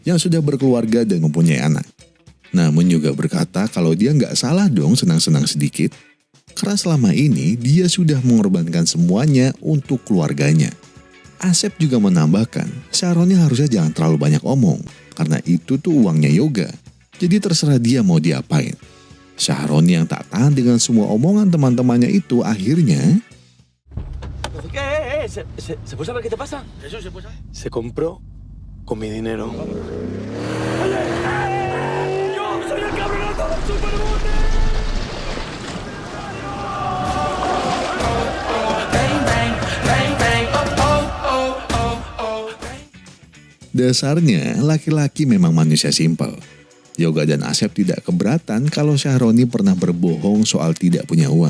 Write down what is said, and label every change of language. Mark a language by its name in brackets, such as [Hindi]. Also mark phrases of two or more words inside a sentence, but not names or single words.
[Indonesian] yang sudah berkeluarga dan mempunyai anak. Namun juga berkata kalau dia nggak salah dong senang-senang sedikit, karena selama ini dia sudah mengorbankan semuanya untuk keluarganya. Asep juga menambahkan, Syahroni harusnya jangan terlalu banyak omong, karena itu tuh uangnya Yoga. Jadi terserah dia mau diapain. Syahroni yang tak tahan dengan semua omongan teman-temannya itu akhirnya... [Spanish] ¿Qué? ¿Se puede saber qué te pasa? ¿Eso se puede saber? Se compró con mi dinero. ¡Yo soy el cabronazo del Superbote! [Indonesian] Dasarnya, laki-laki memang manusia simpel. Yoga dan Asep tidak keberatan kalau Syahroni pernah berbohong soal tidak punya uang.